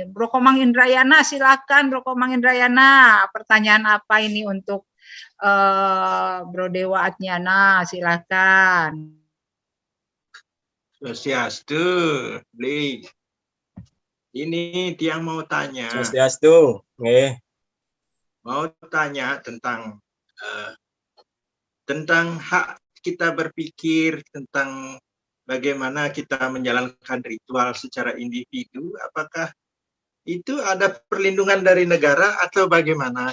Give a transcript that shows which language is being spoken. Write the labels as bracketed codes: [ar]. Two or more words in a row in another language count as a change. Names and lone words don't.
[id] Bro Komang Indrayana, silakan Bro Komang Indrayana. Pertanyaan apa ini untuk Bro Dewa Adnyana, silakan. [ban] Swastiastu, Bli. [id] Ini dia mau tanya. [ban] Swastiastu. Nggih. [id] Mau tanya tentang hak kita berpikir, tentang bagaimana kita menjalankan ritual secara individu. Apakah itu ada perlindungan dari negara atau bagaimana?